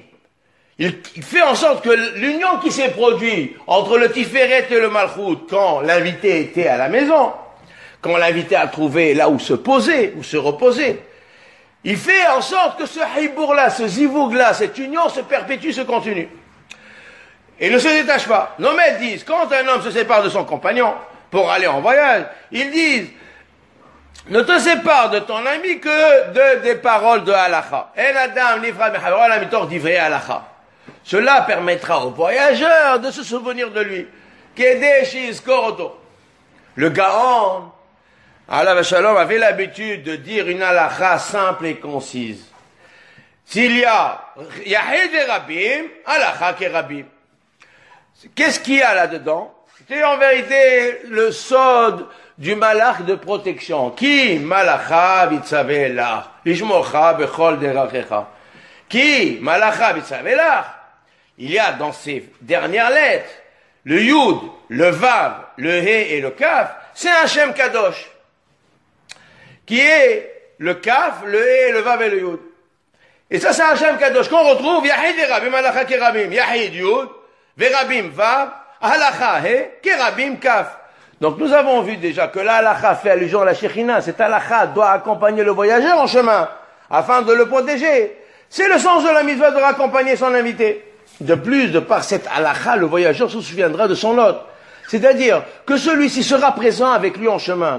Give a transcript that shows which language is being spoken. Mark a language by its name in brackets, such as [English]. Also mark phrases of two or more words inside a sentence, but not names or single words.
[French] Il fait en sorte que l'union qui s'est produite entre le Tiferet et le Malchut, quand l'invité était à la maison, quand l'invité a trouvé là où se poser, où se reposer, il fait en sorte que ce hibour-là, ce zivoug-là, cette union se perpétue, se continue. Et ne se détache pas. Nos maîtres disent, quand un homme se sépare de son compagnon pour aller en voyage, ils disent, ne te sépare de ton ami que des paroles de halakha. [Hebrew] אין אדם נפרד מחברו אלא מתוך דברי הלכה. [French] Cela permettra aux voyageurs de se souvenir de lui. Kedesh Koroto. Le Gaon, [Hebrew] עליו השלום, [French] avait l'habitude de dire une halakha simple et concise. S'il y a Yahid et Rabim, [Hebrew] הלכה כרבים. [French] Qu'est-ce qu'il y a là-dedans? C'est en vérité le sod du malach de protection. [Hebrew] כי מלאכיו יצוה לך לשמרך בכל דרכיך. כי מלאכיו יצוה לך. [French] Il y a dans ces dernières lettres le Yud, le Vav, le He et le Kaf, c'est un [Hebrew] שם קדוש, [French] qui est le Kaf, le He, le Vav et le Yud. Et ça, c'est un [Hebrew] שם קדוש [French] qu'on retrouve Yahid et Rabim, [Hebrew] הלכה כרבים, יחיד יו״ד, ורבים וא״ו, הלכה ה״א, כרבים כ״ף. [French] Donc nous avons vu déjà que la halakha fait allusion à la Shekhinah. Cette halakha doit accompagner le voyageur en chemin, afin de le protéger. C'est le sens de la mitzvah de raccompagner son invité. De plus, de par cette halakha, le voyageur se souviendra de son hôte. C'est-à-dire que celui-ci sera présent avec lui en chemin.